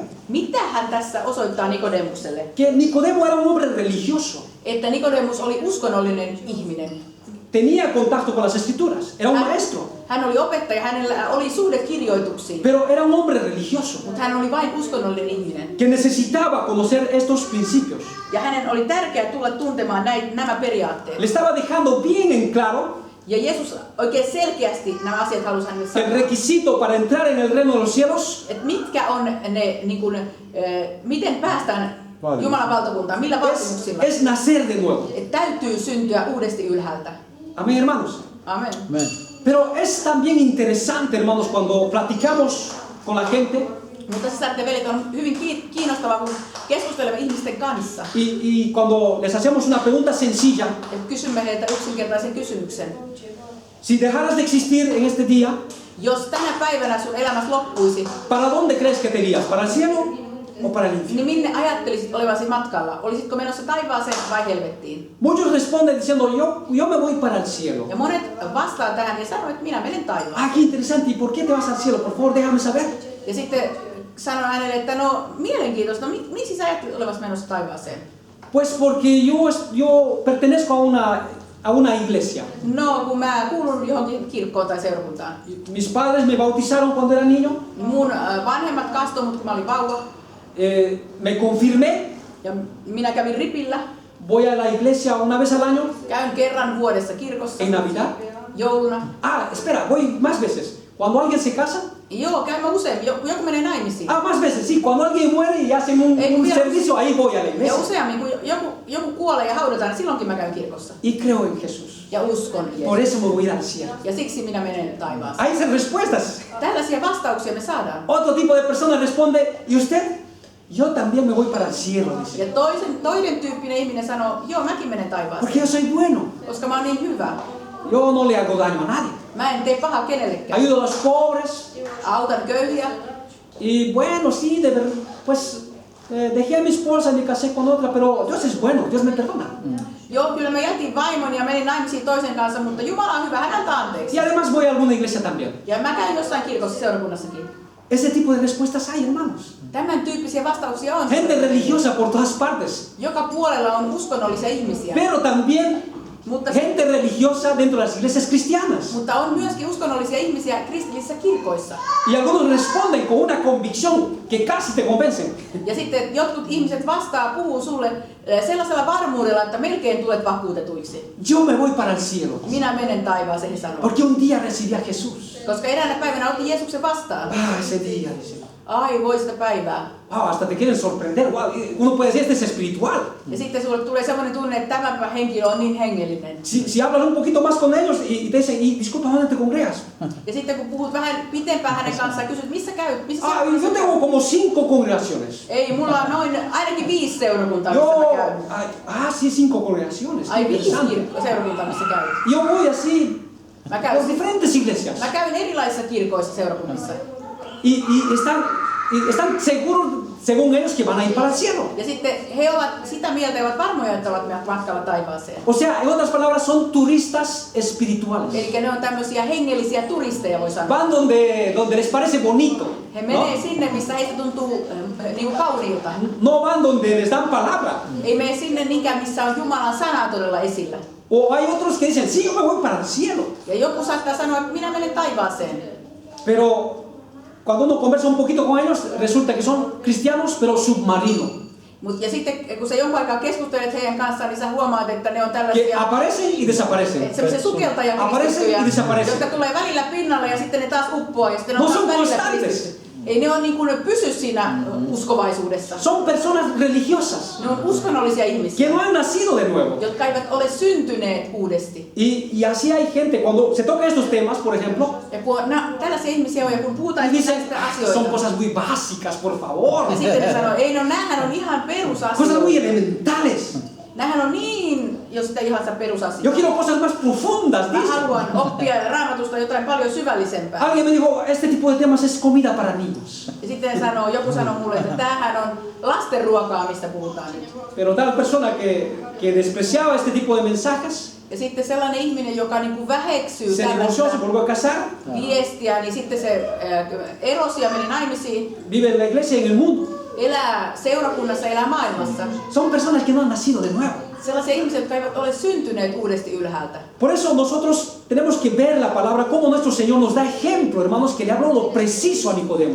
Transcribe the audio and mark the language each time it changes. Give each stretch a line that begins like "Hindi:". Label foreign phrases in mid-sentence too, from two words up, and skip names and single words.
Finnish: Mitä hän tässä osoittaa Nikodemukselle?
Spanish: Que Nicodemo era un hombre religioso.
Finnish: Että Nikodemus oli uskonnollinen ihminen.
Spanish: Tenía contacto con las escrituras, era un maestro,
Finnish: Hän oli opettaja, hänellä oli suhde kirjoituksiin,
Spanish: pero era un hombre religioso
Finnish: mutta hän oli vain uskonnollinen ihminen.
Spanish: que necesitaba conocer estos principios.
Finnish: Ja hänen oli tärkeää tulla tuntemaan nämä periaatteet.
Spanish: Le estaba dejando bien en claro
Finnish: Ja Jeesus oikein selkeästi nämä asiat halusi hänelle
Spanish: que el
Finnish: sanoa.
Spanish: requisito para entrar en el reino de los cielos
Finnish: Että mitkä on ne, niin kuin, miten päästään Jumalan valtakuntaan, millä vaatimuksilla.
Spanish: es nacer de nuevo.
Finnish: Että täytyy syntyä uudesti ylhäältä.
Spanish: Amén, hermanos.
Finnish: Amen. Amen.
Spanish: Pero es también interesante, hermanos, cuando platicamos con la gente,
Finnish: Mutta sisaret ja veljet on hyvin kiinnostavaa, kun keskustelemme ihmisten kanssa.
Spanish: Y cuando les hacemos una pregunta sencilla,
Finnish: Ja kysymme heiltä yksinkertaisen kysymyksen.
Spanish: si dejaras de existir en este día,
Finnish: Jos tänä päivänä sun elämässä loppuisi,
Spanish: ¿para dónde crees que te irías? ¿Para el cielo o para el infierno?
Finnish: niin minne ajattelisit olevasi matkalla? Olisitko menossa taivaaseen vai helvettiin?
Spanish: Muchos responden diciendo, yo me voy para el cielo.
Finnish: Ja monet vastaa tähän ja sanoo, että minä menen taivaaseen.
Spanish: Ah, qué interesante. ¿Y por qué te vas al cielo? Por favor, déjame saber.
Finnish: Ja sitten sanoo hänelle, että no mielenkiintoista, no miksi sä ajattelit olevasi menossa taivaaseen?
Spanish: Pues porque yo pertenezco a una iglesia.
Finnish: No, kun mä kuulun johonkin kirkkoon tai seurakuntaan.
Spanish: Mis padres me bautizaron cuando era niño.
Finnish: Mun vanhemmat kastoi mut, kun mä olin vauva.
Spanish: Me confirmé.
Finnish: Ja minä kävin ripillä.
Spanish: Voy a la iglesia una vez al año.
Finnish: Käyn kerran vuodessa kirkossa.
Spanish: En Navidad.
Finnish: Jouluna.
Spanish: Ah, espera, voy más veces. Cuando alguien se casa.
Finnish: Joo, käyn mä usein. Joku menee naimisiin.
Spanish: Ah, más veces, sí. Cuando alguien muere y hacen un servicio, ahí voy a la
Finnish: Ja
Spanish: iglesia.
Finnish: useammin, kun joku kuolee ja haudataan, niin silloinkin mä käyn kirkossa.
Spanish: Y creo en Jesús.
Finnish: Ja uskon
Spanish: Por
Finnish: Jeesukseen.
Spanish: eso me voy a ir al cielo.
Finnish: Ja siksi minä menen taivaaseen.
Spanish: Hay esas respuestas.
Finnish: Tällaisia vastauksia me saadaan.
Spanish: Otro tipo de persona responde, ¿y usted? Yo también me voy para el cielo, dice.
Finnish: Ja toinen tyyppinen ihminen sanoo, joo, mäkin menen taivaaseen.
Spanish: Porque yo soy bueno.
Finnish: Koska mä oon niin hyvä.
Spanish: Yo no le hago daño a nadie.
Finnish: Mä en tee pahaa kenellekään.
Spanish: Ayudo a los pobres.
Finnish: Autan köyhiä.
Spanish: Y bueno, sí, de verdad, pues dejé a mi esposa y me casé con otra, pero Dios es bueno, Dios me perdona.
Finnish: Joo, kyllä mä jätin vaimoni ja menin naimisiin toisen kanssa, mutta Jumala on hyvä, hän antaa anteeksi.
Spanish: Y además voy a alguna iglesia también.
Finnish: Ja mä käyn jossain kirkossa seurakunnassakin.
Spanish: Ese tipo de respuestas hay, hermanos.
Finnish: Tämän tyyppisiä vastauksia on.
Spanish: Gente religiosa por todas partes.
Finnish: Joka puolella on uskonnollisia ihmisiä.
Spanish: Pero también
Finnish: Mutta,
Spanish: gente religiosa dentro de las iglesias cristianas.
Finnish: mutta on myöskin uskonnollisia ihmisiä kristillisissä kirkoissa.
Spanish: Y algunos responden con una convicción que casi te convencen.
Finnish: Ja sitten jotkut ihmiset puhuu sulle sellaisella varmuudella, että melkein tulet vakuutetuiksi.
Spanish: Yo me voy para el cielo.
Finnish: Minä menen taivaaseen, he sanoo.
Spanish: Porque un día recibí a Jesús.
Finnish: Koska eräänä päivänä otin Jeesuksen vastaan.
Spanish: Ah, ese día, dice.
Finnish: Ai, voi sitä päivää.
Spanish: Ah, hasta te quieren sorprender. Wow, uno puede decir, este es espiritual.
Finnish: Ja sitten sulle tulee sellainen tunne, että tämä henkilö on niin hengellinen.
Spanish: Si hablas un poquito más con ellos y te dicen, y disculpa, ¿dónde te congregas?
Finnish: Ja sitten kun puhut vähän pitempään hänen kanssaan ja kysyt, missä käyt? Missä
Spanish: Ah,
Finnish: sä-
Spanish: yo tengo como 5 congregaciones.
Finnish: Ei, mulla on ainakin 5 seurakuntaa, missä
Spanish: Yo,
Finnish: mä käyn.
Spanish: sí, 5 congregaciones.
Finnish: Ai, 5
Spanish: Interesante.
Finnish: seurakuntaa, missä käyn.
Spanish: Yo voy así
Finnish: Mä
Spanish: por
Finnish: käyn,
Spanish: diferentes iglesias.
Finnish: mä käyn erilaisissa kirkoissa seurakunnissa.
Spanish: Y están seguros, según ellos, que van a ir para el cielo.
Finnish: Ja sitten he ovat sitä mieltä ja ovat varmoja, että ovat matkalla taivaaseen.
Spanish: O sea, en otras palabras, son turistas espirituales.
Finnish: Eli ne on tämmöisiä hengellisiä turisteja, voi sanoa.
Spanish: Van donde les parece bonito.
Finnish: He
Spanish: ¿No?
Finnish: menee sinne, missä heistä tuntuu niin kauniilta.
Spanish: No van donde les dan palabra.
Finnish: Ei mene sinne niinkään, missä on Jumalan sana todella esillä.
Spanish: O hay otros que dicen, sí, yo me voy para el cielo.
Finnish: Ja joku saattaa sanoa, että minä menen taivaaseen.
Spanish: Pero cuando uno conversa un poquito con ellos, resulta que son cristianos, pero submarinos.
Finnish: Ja sitten kun sä jonkun aikaa keskustelet heidän kanssaan, niin sä huomaat, että ne on
Spanish: Que
Finnish: tällaisia
Spanish: aparecen y desaparecen.
Finnish: semmoisia sukeltajakristittyjä,
Spanish: Aparecen y desaparecen.
Finnish: jotka tulee välillä pinnalle ja sitten ne taas uppoaa ja sitten ne
Spanish: No
Finnish: on taas
Spanish: son
Finnish: välillä
Spanish: constantes.
Finnish: kristitty. Ei ne on niin kuin pysy siinä uskovaisuudessa.
Spanish: Son personas religiosas
Finnish: Ne on uskonnollisia ihmisiä,
Spanish: que no han nacido de nuevo.
Finnish: jotka eivät ole syntyneet uudesti.
Spanish: Y así hay gente, cuando se toca estos temas, por ejemplo,
Finnish: Ja kun tällaisia ihmisiä on ja kun puhutaan
Spanish: y dicen,
Finnish: näistä
Spanish: son
Finnish: asioista,
Spanish: cosas muy básicas, por favor.
Finnish: ja sitten ne sanoo, ei no näähän on ihan
Spanish: Cosas muy
Finnish: perusasioita.
Spanish: elementales.
Finnish: Näähän on niin, jos sitä ihan
Spanish: Yo
Finnish: perusasioita.
Spanish: quiero cosas más profundas,
Finnish: Mä
Spanish: dice.
Finnish: haluan oppia Raamatusta jotain paljon syvällisempää.
Spanish: Alguien me dijo, este tipo de temas es comida para niños.
Finnish: Ja sitten joku sanoo mulle, että tämähän on lasten ruokaa, mistä puhutaan nyt.
Spanish: Pero tal persona que despreciaba este tipo de mensajes,
Finnish: Ja sitten sellainen ihminen, joka niin kuin väheksyy
Spanish: se divorció, se
Finnish: tällaista
Spanish: volvió a casar,
Finnish: viestiä, niin sitten se erosi ja meni naimisiin,
Spanish: vive en la iglesia y en el mundo.
Finnish: elää seurakunnassa, elää maailmassa.
Spanish: Son personas que no han nacido de nuevo.
Finnish: Sellaisia ihmisiä, jotka eivät ole syntyneet uudesti ylhäältä.
Spanish: Por eso nosotros tenemos que ver la palabra como nuestro Señor nos da ejemplo, hermanos, que le habló lo preciso a Nicodemo.